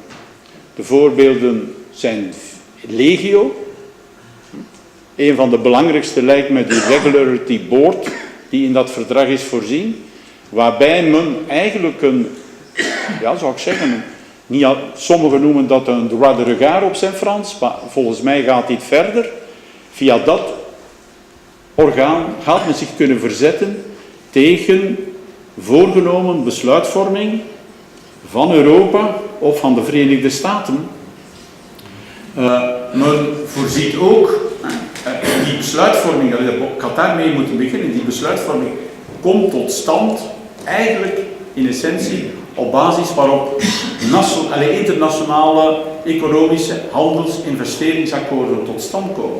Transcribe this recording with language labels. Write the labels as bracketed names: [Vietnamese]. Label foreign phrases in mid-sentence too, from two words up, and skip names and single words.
[Dutch] De voorbeelden zijn legio. Een van de belangrijkste lijkt me die Regularity Board, die in dat verdrag is voorzien, waarbij men eigenlijk een, ja, zou ik zeggen, sommigen noemen dat een [French] droit de regard [Dutch] op zijn Frans, maar volgens mij gaat dit verder. Via dat orgaan gaat men zich kunnen verzetten tegen voorgenomen besluitvorming van Europa of van de Verenigde Staten. Men voorziet ook die besluitvorming, ik had daarmee moeten beginnen, die besluitvorming komt tot stand eigenlijk in essentie op basis waarop internationale economische handels- en investeringsakkoorden tot stand komen.